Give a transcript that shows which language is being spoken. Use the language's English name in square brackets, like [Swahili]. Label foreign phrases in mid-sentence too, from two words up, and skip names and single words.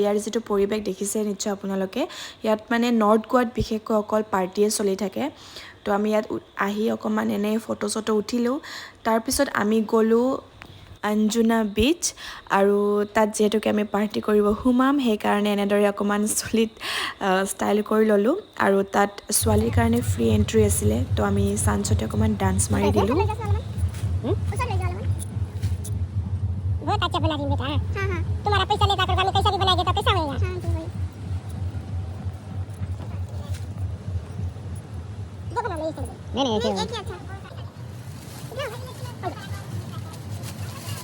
[Assamese] ইয়াৰ যিটো পৰিৱেশ দেখিছে নিশ্চয় আপোনালোকে ইয়াত মানে নৰ্থ গোৱাত বিশেষকৈ অকল পাৰ্টিয়ে চলি থাকে তো আমি ইয়াত আহি অকণমান এনেই ফটো চটো উঠিলোঁ তাৰপিছত আমি গ'লোঁ অঞ্জুনা বিচ আৰু তাত যিহেতুকে আমি পাৰ্টি কৰিব সোমাম সেইকাৰণে এনেদৰে অকণমান চুলিত ষ্টাইল কৰি ল'লোঁ আৰু তাত ছোৱালীৰ কাৰণে [English] free entry [Assamese] আছিলে তো আমি চান্সতে অকণমান ডান্স মাৰি দিলোঁ [Hindi] बहुत अच्छा बना रही बेटा हां हां तुम्हारा पैसा लेकर कर हमें कैसा भी बनाएंगे तो कैसा होएगा हां ठीक है देखो ना ये नहीं नहीं एक ही अच्छा